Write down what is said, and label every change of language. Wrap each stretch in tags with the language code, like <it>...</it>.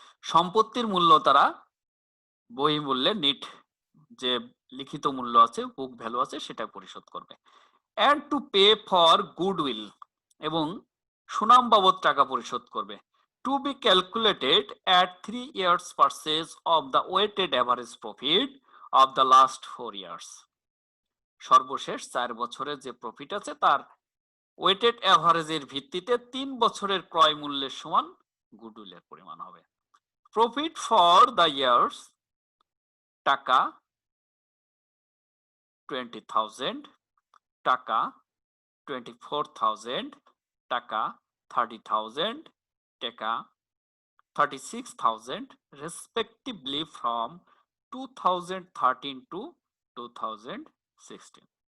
<bn>সম্পত্তির মূল্য তারা বই মূল্যে নিট যে লিখিত মূল্য আছে, বুক ভ্যালু আছে, সেটা পরিশোধ করবে।</bn> <en>and to pay for goodwill,</en> <bn>এবং সুনাম বাবদ টাকা পরিশোধ করবে।</bn> <en>to be calculated at 3 years purchase of the weighted average profit of the last 4 years.</en> <bn>সর্বশেষ 4 বছরের যে প্রফিট আছে তার ওয়েটেড এভারেজের ভিত্তিতে 3 বছরের ক্রয় মূল্যের সমান গুডউইলের পরিমাণ হবে।</bn> <en>Profit for the years টাকা 20,000, টাকা 24,000, টাকা 30,000, টাকা 36,000 respectively from 2013 to 2016.</en>